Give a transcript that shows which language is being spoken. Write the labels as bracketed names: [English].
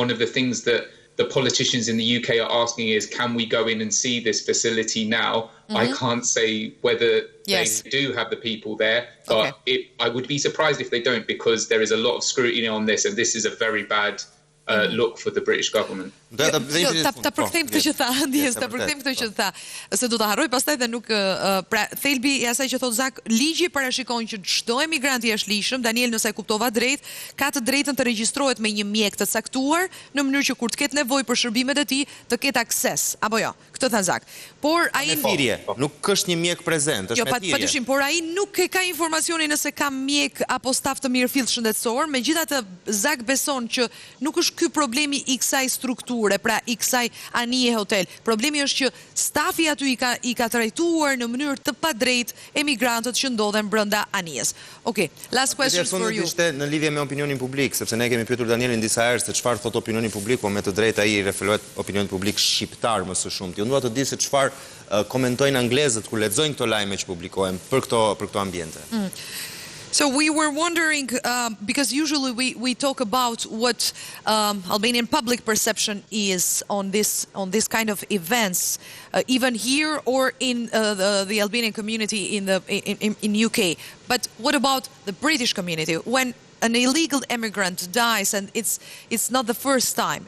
[English] One of the things that the politicians in the UK are asking is, can we go in and see this facility now? I can't say whether they do have the people there, but I would be surprised if they don't, because there is a lot of scrutiny on this, and this is a very bad look for the British government. [Albanian] Ta përkthejmë këtë që tha, ndjes, ta përkthejmë këtë që tha, se do ta harroj pastaj dhe nuk pra thelbi i asaj që thot Zak, ligji parashikon që çdo emigrant i jashtëligjshëm, Daniel nëse e kuptova drejt, ka të drejtën të regjistrohet me një mjek të caktuar në mënyrë që kur të ketë nevojë për shërbimet e tij të ketë akses, apo jo. Këtë tha Zak. Por ai nuk është një mjek prezent, është me thirrje. Jo, patyshim, por ai nuk e ka informacionin nëse ka mjek apo staf të mirëfillt shëndetësor, megjithatë Zak beson që nuk është ky problemi i kësaj strukture, pra i kësaj anije hotel. Problemi është që stafi aty i ka trajtuar në mënyrë të padrejtë emigrantët që ndodhen brenda anijes. [English] Okay, last question for you. [Albanian] Ishte në lidhje me opinionin publik, sepse ne kemi pyetur Danielin disa herë se çfarë thot opinioni publik, po me të drejtë ai referohet opinionit publik shqiptar më së shumti. Unë dua të di se çfarë komentojnë anglezët kur lexojnë këto lajme që publikohen për këto ambiente. [English] So we were wondering, because usually we talk about what Albanian public perception is on this kind of events, even here or in the Albanian community in UK. But what about the British community? When an illegal immigrant dies, and it's not the first time.